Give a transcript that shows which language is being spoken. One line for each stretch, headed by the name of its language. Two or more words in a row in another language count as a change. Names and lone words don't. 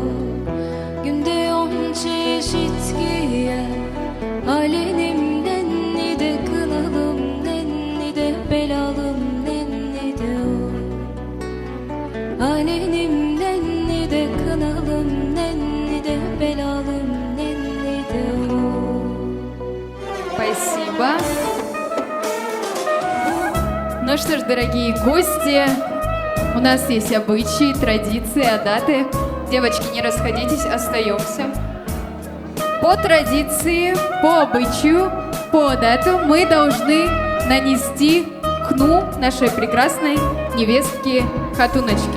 Turkish: Günde 10 çeşit giyer, alenim nenni de kınalım, nenni de belalım, nenni de o. Alenim nenni de kınalım, nenni de belalım, nenni de o.
Russian: Спасибо. Ну что ж, дорогие гости, у нас есть обычаи, традиции, даты. Девочки, не расходитесь, остаемся. По традиции, по обычаю, по дату мы должны нанести хну нашей прекрасной невестки Хатуночки.